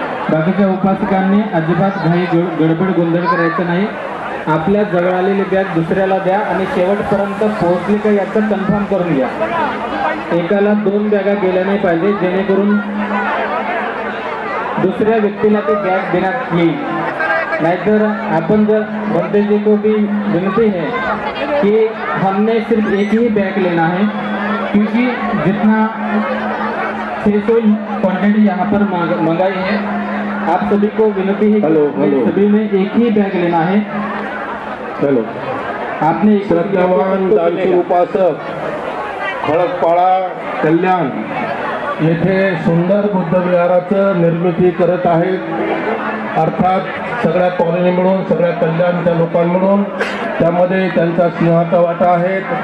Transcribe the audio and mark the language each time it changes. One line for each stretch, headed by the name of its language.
Marathi: बाकीच्या उपासकांनी अजिबात घाई गडबड गोंधळ करायचं नाही। आपल्या जवळ आलेली बॅग दुसऱ्याला द्या आणि शेवटपर्यंत पोहोचली का याचं कन्फर्म करून घ्या। एकाला 2 बॅगा गेल्या नाही पाहिजे, जेणेकरून दुसऱ्या व्यक्तीला ती बॅग देण्यात येईल।
Hindi: नाहीतर अपन जर बंदे जी को भी विनती है कि हमने सिर्फ एक ही बैग लेना है, क्योंकि जितना 600 क्वांटिटी यहाँ पर मंगाई है, आप सभी को विनती है कि सभी में एक ही बैग लेना है। चलो, आपने
Marathi: श्रद्धावान दानशूर उपासक खळकपाडा कल्याण येथे सुंदर बुद्ध विहाराचं निर्मिती करत आहेत। अर्थात सगळ्या कॉलनी मिळून, सगळ्या कल्याणच्या लोकांमिळून त्यामध्ये त्यांचा सिंहाचा वाटा आहे।